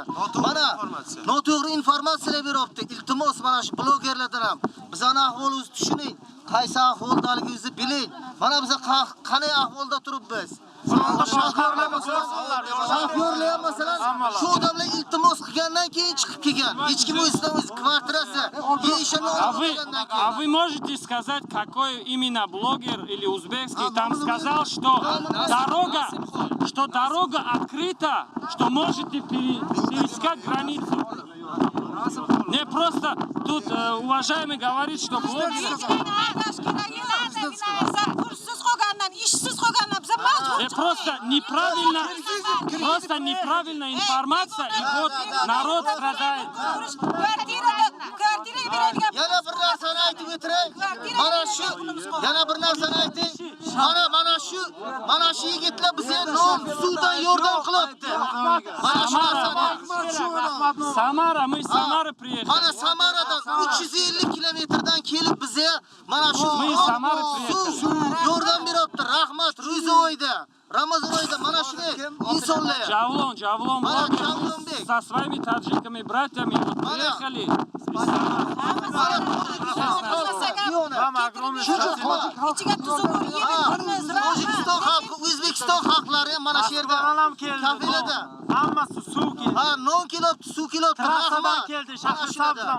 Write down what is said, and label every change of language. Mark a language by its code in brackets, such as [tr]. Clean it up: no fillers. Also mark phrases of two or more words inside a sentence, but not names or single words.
[uz] Mana noto'g'ri informatsiyalar beryapti. Iltimos, mana shu blogerlardan ham bizning ahvolimizni tushuning. Qaysi ahvoldaligimizni biling. Mana biz qanday ahvolda turibmiz. Shofyorlar masalan shu odamlar iltimos qilgandan keyin chiqib kelgan. Hech kim o'zidan o'zi kvartirasi yeyishini olmagandan keyin. [ru] А вы можете сказать, какой именно блогер или узбекский там сказал, что дорога открыта, что можете пересекать границу? Не просто тут уважаемый говорит, что блогер... Просто неправильная информация, и вот народ страдает. [uz] Yana bir narsani aytib o'tiray. Yana bir narsani ayting. Mana shu yigitlar bizga non, suvdan yordam qilyapti. Mana shu narsani. Samara, [ru] мы из Самары приехали. [uz] Mana Samaradan 350 kilometrdan kelib bizga mana shu yordam beryapti. Rahmat, Ro'zoyda. Ramazon oyida mana shunday insonlar. Javlon Mana блогер Javlonbek. [ru] со своими таджиками, братьями вот приехали. [uz] Tojikiston xalqi, O'zbekiston xalqlari ham mana shu yerda kafilada. Hammasi suv keldi. Ha, non kelibdi, suv kelibdi. Trassadan keldi, Shahrisabzdan.